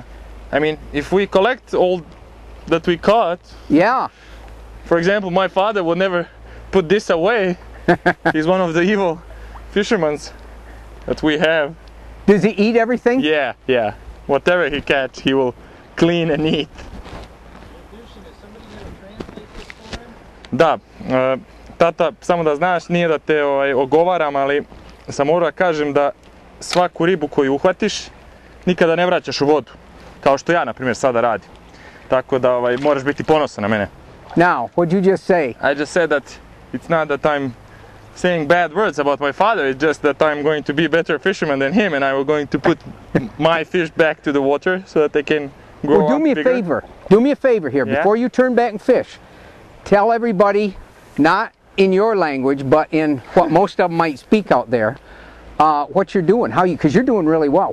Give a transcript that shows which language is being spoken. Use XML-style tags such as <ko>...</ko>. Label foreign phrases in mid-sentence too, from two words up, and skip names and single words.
<en>I mean, if we collect all that we caught. Yeah. For example, my father would never put this away. He's one of the evil fishermen that we have. Does he eat everything? Yeah, yeah. Whatever he catch, he will clean and eat.</en> <sr>Da, tata, samo da znaš, nije da te ogovaram, ali sam morao da kažem da svaku ribu koju uhvatiš nikada ne vraćaš u vodu. Kao što ja, na primjer, sada radim. Tako da moraš biti ponosan na mene.</sr> <en>Now, what'd you just say? I just said that it's not that I'm saying bad words about my father, it's just that I'm going to be a better fisherman than him, and I'm going to put my fish back to the water so that they can grow up do me a bigger. favor. Do me a favor here. Yeah? Before you turn back and fish, tell everybody, not in your language, but in what most of them might speak out there, what you're doing, because you're doing really well.</en>